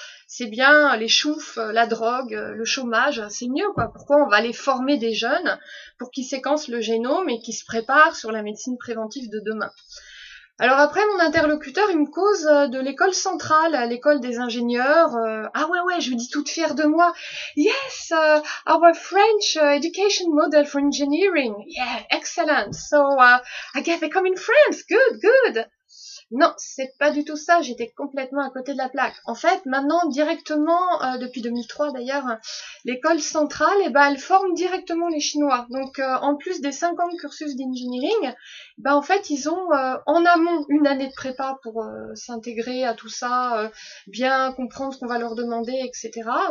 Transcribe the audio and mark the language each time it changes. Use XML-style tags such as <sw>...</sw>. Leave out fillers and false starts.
<fr>C'est bien, les choufs, la drogue, le chômage, c'est mieux, quoi. Pourquoi on va aller former des jeunes pour qu'ils séquencent le génome et qu'ils se préparent sur la médecine préventive de demain? Alors après, mon interlocuteur, il me cause de l'école centrale, l'école des ingénieurs. Ah ouais, je lui dis toute fière de moi.</fr> <en>Yes, our French education model for engineering. Yeah, excellent. So, I get to come in France. Good.</en> <fr>Non, c'est pas du tout ça, j'étais complètement à côté de la plaque. En fait, maintenant, directement, depuis 2003 d'ailleurs, l'école centrale, elle forme directement les Chinois. Donc, en plus des 5 ans de cursus d'engineering, en fait, ils ont en amont une année de prépa pour s'intégrer à tout ça, bien comprendre ce qu'on va leur demander, etc.</fr>